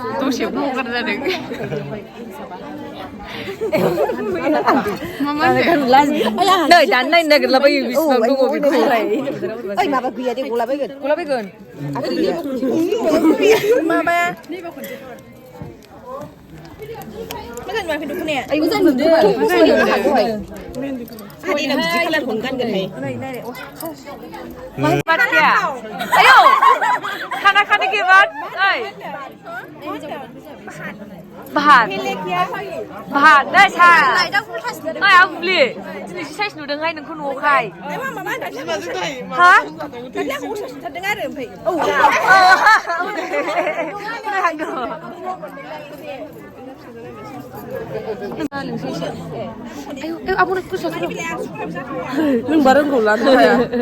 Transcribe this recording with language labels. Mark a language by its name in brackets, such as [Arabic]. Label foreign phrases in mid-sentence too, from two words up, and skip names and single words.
[Bodo] नै दानो नायनो नागिरलाबायो बिसिबां दङ बेखौलाय ओइ माबा गैया दे गलाबायगोन माबाया मोजां नुवाखै दख'नाया मोजां नुदों हारिना बिदि खालारखौनो गानगोनहाय [Hindi] बात क्या आयो खाना खाने के बाद भात [Bodo] नै सा नै आं बुब्लि दिनैसो साइज नुदोंहाय नोंखौ न'आवहाय हा नोंबा रोंगौ लानो हाया